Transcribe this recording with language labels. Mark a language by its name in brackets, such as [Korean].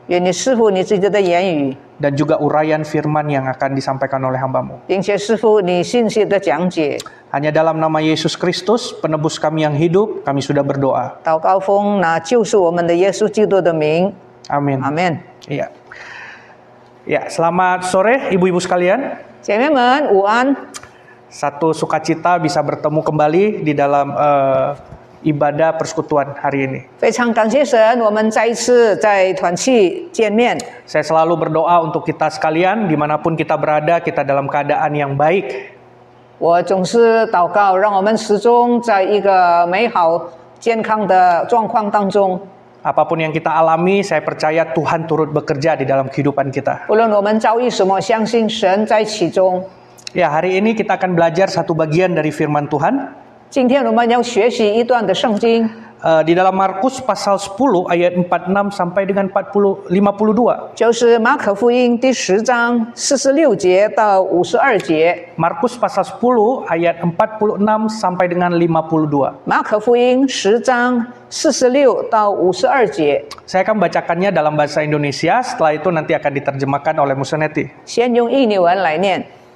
[Chinese] 愿你师傅你自己的言语， [Indonesian] dan juga uraian firman yang akan disampaikan oleh hamba-Mu. [Chinese] 并且师傅你信息的讲解。 [Indonesian] Hanya dalam nama Yesus Kristus, penebus kami yang hidup, kami sudah berdoa. [Chinese] 祷告奉那救赎我们的耶稣基督的名， [Indonesian] Amin. [Chinese] 阿门。 [Indonesian] Iya. Ya, selamat sore ibu-ibu sekalian. [Chinese] 姐妹们午安， [Indonesian] Satu sukacita bisa bertemu kembali di dalam ibadah persekutuan hari ini. [Chinese] 非常感谢神，我们再一次在团契见面。 [Indonesian] Saya selalu berdoa untuk kita sekalian, dimanapun kita berada, kita dalam keadaan yang baik. [Chinese] 我总是祷告，让我们始终在一个美好健康的状况当中。 [Indonesian] Apapun yang kita alami, saya percaya Tuhan turut bekerja di dalam kehidupan kita. [Chinese] 无论我们遭遇什么，相信神在其中。 [Indonesian] Ya, hari ini kita akan belajar satu bagian dari firman Tuhan. [Chinese] 今天我们要学习一段的圣经， [Indonesian] Di dalam Markus pasal 10 ayat 46 sampai dengan 52. [Chinese] 就是马可福音第10章46节到52节。 [Indonesian] Markus pasal 10 ayat 46 sampai dengan 52. [Chinese] 马可福音10章46到52节， [Indonesian] Saya akan bacakannya dalam bahasa Indonesia, setelah itu nanti akan diterjemahkan oleh Museneti. [Chinese] 先用印尼文来念。